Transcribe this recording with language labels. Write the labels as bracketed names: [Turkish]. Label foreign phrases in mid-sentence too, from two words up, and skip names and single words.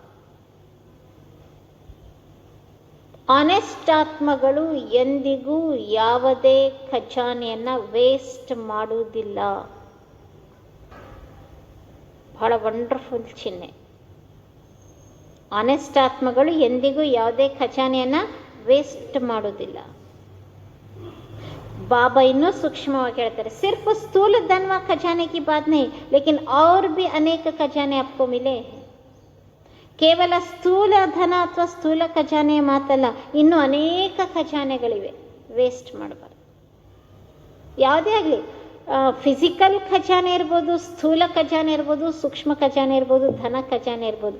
[Kannada] ಆನೆಸ್ಟ್ ಆತ್ಮಗಳು ಎಂದಿಗೂ ಯಾವುದೇ ಖಜಾನೆಯನ್ನ ವೇಸ್ಟ್ ಮಾಡುವುದಿಲ್ಲ. ಬಹಳ ವಂಡರ್ಫುಲ್ ಚಿಹ್ನೆ. ಆನೆಸ್ಟ್ ಆತ್ಮಗಳು ಎಂದಿಗೂ ಯಾವುದೇ ಖಜಾನೆಯನ್ನ ವೇಸ್ಟ್ ಮಾಡೋದಿಲ್ಲ. बाबा ಇನ್ನೂ ಸೂಕ್ಷ್ಮವಾಗಿ ಹೇಳ್ತಾರೆ, [Hindi] सिर्फ स्थूल धन व खजाने की बात नहीं, लेकिन और भी अनेक खजाने आपको मिले हैं. [Kannada] ಕೇವಲ ಸ್ಥೂಲ ಧನ ಅಥವಾ ಸ್ಥೂಲ ಖಜಾನೆ ಮಾತಲ್ಲ, ಇನ್ನೂ ಅನೇಕ ಖಜಾನೆಗಳಿವೆ. ವೇಸ್ಟ್ ಮಾಡಬಾರ್ದು. ಯಾವುದೇ ಆಗಲಿ, ಫಿಸಿಕಲ್ ಖಜಾನೆ ಇರ್ಬೋದು, ಸ್ಥೂಲ ಖಜಾನೆ ಇರ್ಬೋದು, ಸೂಕ್ಷ್ಮ ಖಜಾನೆ ಇರ್ಬೋದು, ಧನ ಖಜಾನೆ ಇರ್ಬೋದು.